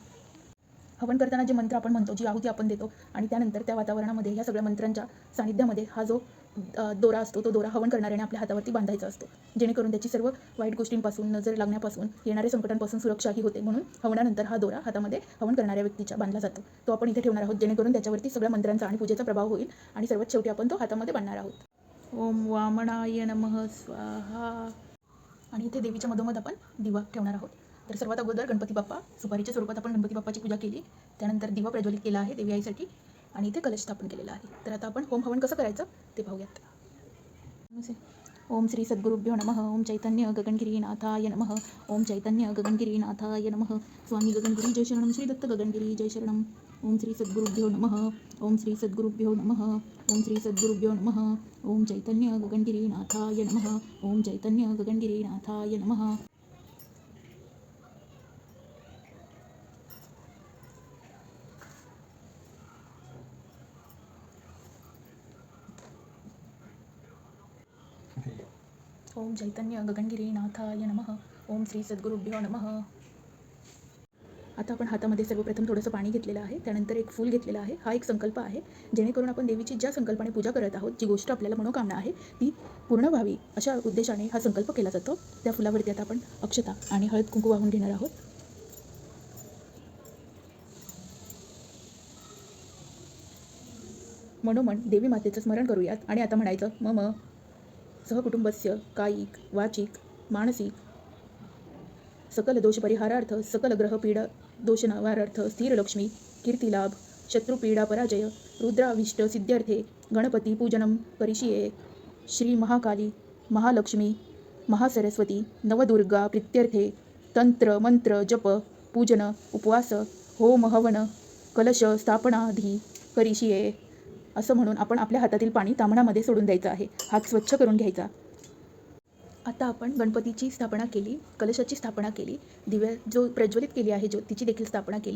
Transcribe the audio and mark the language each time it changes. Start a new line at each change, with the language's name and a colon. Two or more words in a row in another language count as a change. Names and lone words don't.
Marathi: हवन करताना जे मंत्र आपण म्हणतो, जी आहुती आपण देतो आणि त्यानंतर त्या वातावरणामध्ये ह्या सगळ्या मंत्रांच्या सानिध्यामध्ये हा जो दोरा असतो तो दोरा हवन करणाऱ्याने आपल्या हातावरती बांधायचा असतो, जेणेकरून त्याची सर्व वाईट गोष्टींपासून, नजर लागण्यापासून, येणाऱ्या संकटांपासून सुरक्षाही होते. म्हणून हवनानंतर हा दोरा हातामध्ये हवन करणाऱ्या व्यक्तीच्या बांधला जातो. तो आपण इथे ठेवणार आहोत, जेणेकरून त्याच्यावरती सगळ्या मंत्रांचा आणि पूजेचा प्रभाव होईल आणि सर्वात शेवटी आपण तो हातामध्ये बांधणार आहोत.
Sanskrit: ओम वामनाय नमः स्वाहा.
Marathi: आणि इथे देवीच्या मधोमध आपण दिवा ठेवणार आहोत. तर सर्वात अगोदर गणपती बाप्पा, सुपारीच्या स्वरूपात आपण गणपती बाप्पाची पूजा केली. त्यानंतर दिवा प्रज्वलित केला आहे देवी आईसाठी आणि इथे कलश स्थापन केलेला आहे. तर आता आपण होम हवन कसं करायचं ते पाहूयात.
Sanskrit: ओम श्री सद्गुरुभ्यो नमः. ओम चैतन्य गगनगिरीनाथाय नमः. ओम चैतन्य गगनगिरीनाथाय नमः. स्वामी गगनगिरी जय शरणम. श्री दत्त गगनगिरी जय शरणम. ओम श्री सद्गुरुभ्यो नमः. ओम श्री सद्गुरुभ्यो नमः. ओम श्री सद्गुरुभ्यो नमः. ओम चैतन्य गगनगिरीनाथाय नमः. ओम चैतन्य गगनगिरीनाथाय नमः. ओम चैतन्य गगनगिरीनाथाय नमः. ओम श्री सद्गुरुभ्यो नमः.
Marathi: आता आपण हातामध्ये सर्वप्रथम थोडंसं पाणी घेतलेलं आहे. त्यानंतर एक फूल घेतलेलं आहे. हा एक संकल्प आहे, जेणेकरून आपण देवीची ज्या संकल्पाने पूजा करत आहोत, जी गोष्ट आपल्याला मनोकामना आहे ती पूर्ण व्हावी अशा उद्देशाने हा संकल्प केला जातो. त्या फुलावरती आता आपण अक्षता आणि हळद कुंकू वाहून घेणार आहोत. मनोमन देवी मातेचं स्मरण करूयात आणि आता म्हणायचं
Sanskrit: मम सहकुटुंबस्य कायिक वाचिक मानसिक सकल दोष परिहारार्थ सकल ग्रह पीडा दोष निवारार्थ स्थिर लक्ष्मी कीर्तिलाभ शत्रुपीडा पराजय रुद्राविष्ट सिद्ध्यर्थे गणपती पूजनम करिष्ये. श्री महाकाली महालक्ष्मी महासरस्वती नवदुर्गा प्रीत्यर्थे तंत्र मंत्र जप पूजन उपवास होम हवन कलश स्थापनाधी करिष्ये
Marathi: असं म्हणून आपण आपल्या हातातील पाणी तांबणामध्ये सोडून द्यायचं आहे. हात स्वच्छ करून घ्यायचा. आता आपण गणपतीची स्थापना केली, कलशाची स्थापना केली, दिव्या जो प्रज्वलित केली आहे ज्योतीची देखील स्थापना केली.